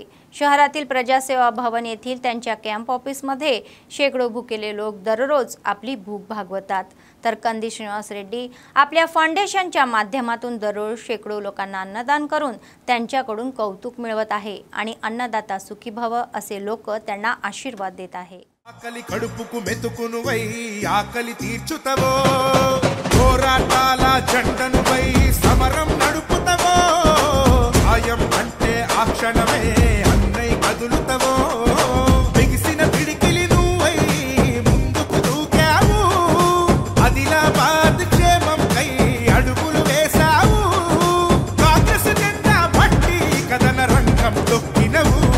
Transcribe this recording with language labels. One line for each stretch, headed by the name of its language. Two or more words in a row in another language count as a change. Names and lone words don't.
Marathi: शहरातील प्रजासेवा भवन येथील त्यांच्या कॅम्प ऑफिसमध्ये शेकडो भुकेले लोक दररोज आपली भूक भागवतात, तर कंदी श्रीनिवास रेड्डी आपल्या फाउंडेशनच्या माध्यमातून दररोज शेकडो लोकांना अन्नदान करून त्यांच्याकडून कौतुक मिळवत आहे आणि अन्नदाता सुखी भव असे लोक त्यांना आशीर्वाद देत आहे।
Telugu: आकली कడుపుకు మెతుకును వై ఆకలి తీర్చుతవో పోరాటాల జెండను వై సమరం నడుపుతవో ఆయం అంటే ఆ క్షణమే అన్నై కదులుతవో బిగిసిన పిడికిలి నువ్వై ముందుకు దూకావు ఆదిలాబాద్ క్షేమం కై అడుగులు వేసావు కాంగ్రెస్ జెండా పట్టి కదన రంగం తొక్కినవు